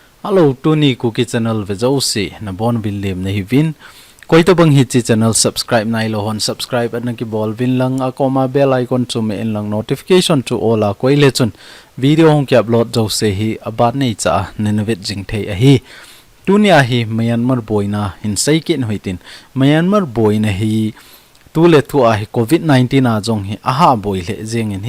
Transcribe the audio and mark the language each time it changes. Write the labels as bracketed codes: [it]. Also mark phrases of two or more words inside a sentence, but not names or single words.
[tcz] Hello, Tony KUKI channel vejausi na bon bilem na hivin. Koi to bang hit [en] channel subscribe [tcz] na ilohon subscribe at naki ball vin lang akoma [en] bell icon [tcz] to me in lang [en] notification to all [tcz] a koi lechun video hong ki upload jau se hi abat nei cha nenavet jing thei a hi tunia hi Myanmar boy na hin sai kin hoitin Myanmar boy na hi tu le tu a hi COVID-19 a jong hi aha boy le jeng in hi